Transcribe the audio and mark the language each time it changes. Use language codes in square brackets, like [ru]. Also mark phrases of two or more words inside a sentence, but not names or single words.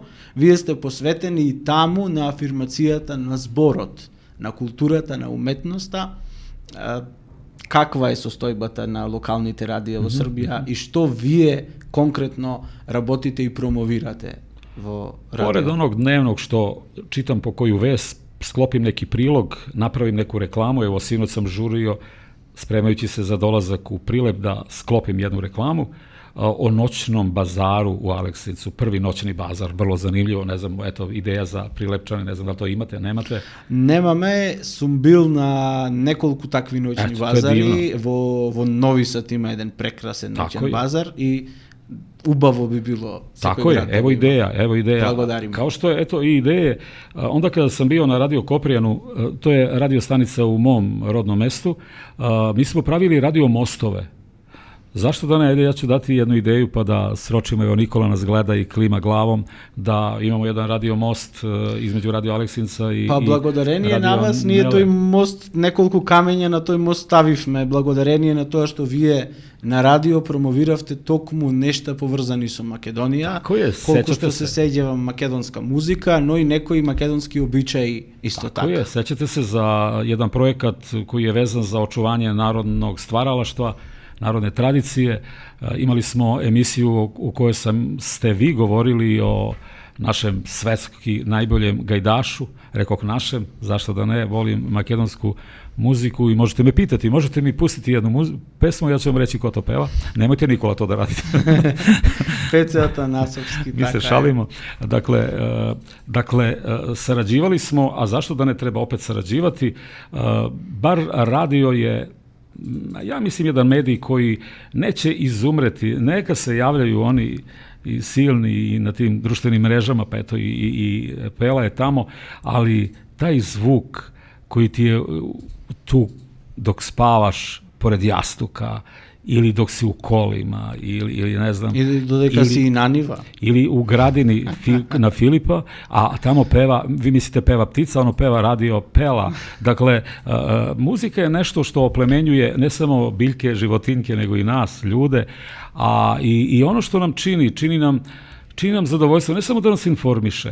[mk] Вие сте посветени и таму на афирмацијата на зборот, на културата, на уметноста. Каква е состојбата на локалните радија во Србија и што вие конкретно работите и промовирате во радио? [sr] Pored onog dnevnog što čitam po koju vest, sklopim neki prilog, napravim neku reklamu, evo sinoć sam žurio, spremajući se za dolazak u Prilep, da sklopim jednu reklamu o noćnom bazaru u Aleksincu, prvi noćni bazar, vrlo zanimljivo, ne znam, eto, ideja za Prilepčane, ne znam da li to imate, nemate? [mk] Немаме, сум бил на неколку такви ноќни [sr] Ето, [mk] базари, во Нови Сад има еден прекрасен [sr] Тако [mk] ноќен [sr] je. [mk] базар и убаво би било [sr] Tako je, evo ideja, evo ideja. [mk] Благодарим. [sr] Kao što je, eto, i ideje, onda kada sam bio na Radio Koprijanu, to je radio stanica u mom rodnom mestu, mi smo pravili radio mostove. Zašto da ne? Ajde, ja ću dati jednu ideju pa da sročimo, evo Nikola nas gleda i klima glavom, da imamo jedan radio most između Radio Aleksinca i [mk] Па благодарение [sr] Radio [mk] на вас, ние [sr] Mele. [mk] тој мост, неколку камења на тој мост ставивме, благодарение на тоа што вие на радио промовиравте токму нешта поврзани со Македонија, [sr] Тако е, [mk] колку сеќате што се се. сеќава македонска музика, но и некои македонски обичаи исто [sr] Tako [mk] така. [sr] je, sećate se za jedan projekat koji je vezan za očuvanje narodnog stvaralaštva, narodne tradicije. Imali smo emisiju u kojoj ste vi govorili o našem svetski najboljem gajdašu, rekoh našem, zašto da ne, volim makedonsku muziku i možete me pitati, možete mi pustiti jednu pesmu, ja ću vam reći ko to peva. Nemojte Nikola to da radite. [mk] Пецата насовски, [sr] Mi [mk] така [sr] se [mk] е. [sr] šalimo. Dakle, sarađivali smo, a zašto da ne treba opet sarađivati? Bar radio je, ja mislim, jedan medij koji neće izumreti. Neka se javljaju oni i silni i na tim društvenim mrežama, pa eto i Pela je tamo, ali taj zvuk koji ti je tu dok spavaš pored jastuka ili dok si u kolima ili ne znam, [mk] Или додека си и на нива. [sr] ili u gradini na Filipa, a tamo peva, vi mislite peva ptica, ono peva radio Pela. Dakle, muzika je nešto što oplemenjuje ne samo biljke, životinjke, nego i nas, ljude, a i ono što nam čini nam zadovoljstvo, ne samo da nas informiše.